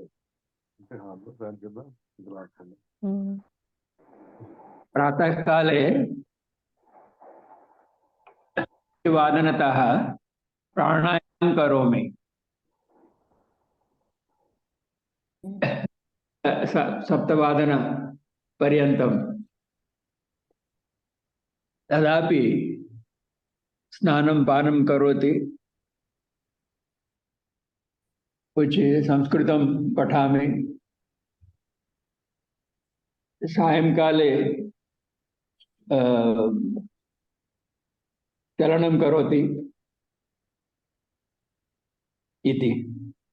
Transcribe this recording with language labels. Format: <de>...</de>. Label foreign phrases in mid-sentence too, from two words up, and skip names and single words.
<sa>ప్రాతःకాలే వాదనతః ప్రాణాయామం కరోమి. సప్తవాదన పర్యంతం. తదాపి స్నానం పానం కరోతి. कुछ संस्कृतं पठामि. सायंकाले चलनं करोति इति.</sa>